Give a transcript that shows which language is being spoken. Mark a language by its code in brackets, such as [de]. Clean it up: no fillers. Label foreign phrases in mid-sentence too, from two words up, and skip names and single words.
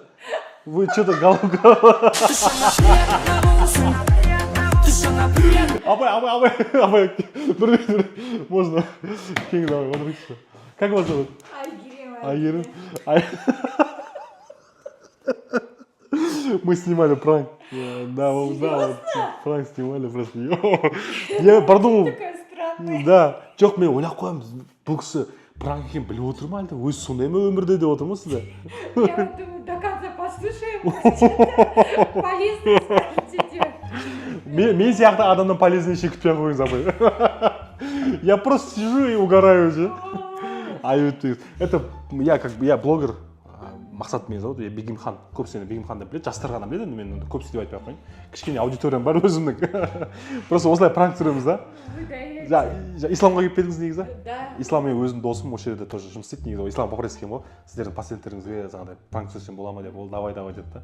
[ru] Вы что-то голову... Абай, можно? Кинг, давай, смотрите. Как вас зовут? Айгерим. Мы снимали пранк. Да, вот пранк снимали просто. Я продумал. Такая странная. Да. [kk] Жоқ, мен ойлап қоямын, бұл кісі пранк екенін біліп отыр ма әлде? Өзі сондай ма өмірде деп отыр ма сізде? [ru] Я вот думаю, до конца послушаем. Полезно скажете. [kk] Мен сияқты адамнан полезный ештеңе күтпей ақ қойыңыз, апай. [ru] Я просто сижу и угораю уже. Это я блогер. Мақсат меня зовут, я Бегимхан. [kk] Көпсені Бегимхан деп біледі, жастар ғана біледі, мен көпсі деп айтпай ақ қояйын. Кішкене аудиториям бар өзімнің. Просто осылай пранк түсіреміз, да? Исламға келіп кетіңіз негізі? [ru] Да. [kk] Ислам мен өзім досым осы жерде тоже жұмыс істейді негізі. Ислам Бақырес екен ғой. Сіздердің пациенттеріңізге жаңағыдай пранк түсірсем бола ма деп, ол давай деді да.